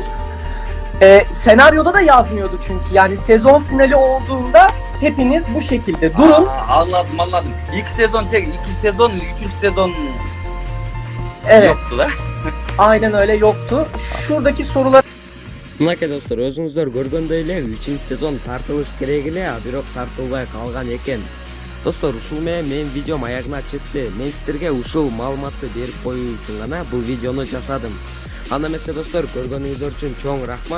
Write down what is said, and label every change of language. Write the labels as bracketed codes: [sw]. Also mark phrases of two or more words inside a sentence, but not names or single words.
[tr] Senaryoda da yazmıyordu çünkü. Yani sezon finali olduğunda hepiniz bu şekilde durun. Anladım. İlk sezon 2 sezon, 3. sezon Evet, yoktu da. aynen öyle yoktu. Şuradaki sorular [ky] Мынакей достор, өзүңүздөр көргөндөй эле 3-сезон тартылыш керек эле, бирок тартылбай калган экен. Достор, ушул менен менин видеом аягына чыкты. Мен сиздерге ушул маалыматты берип коюу үчүн гана бул видеону жасадым. Анда эмесе достор, көргөнүңүздөр үчүн чоң рахмат.